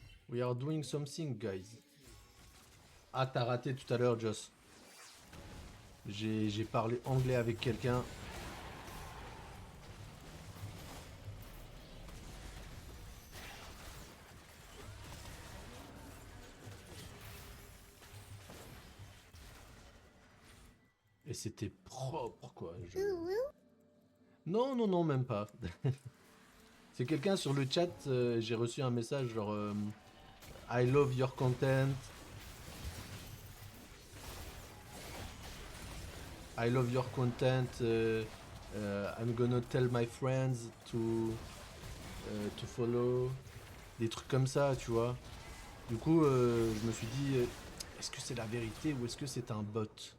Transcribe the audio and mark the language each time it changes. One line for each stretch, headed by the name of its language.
English: We are doing something, guys.
French: Ah, t'as raté tout à l'heure, Joss. J'ai parlé anglais avec quelqu'un. Et c'était propre, quoi. Non, non, non, même pas. C'est quelqu'un sur le chat, j'ai reçu un message genre
English: I love your content. I love your content. I'm gonna tell my friends to follow.
French: Des trucs comme ça, tu vois. Du coup, je me suis dit, est-ce que c'est la vérité ou est-ce que c'est un bot?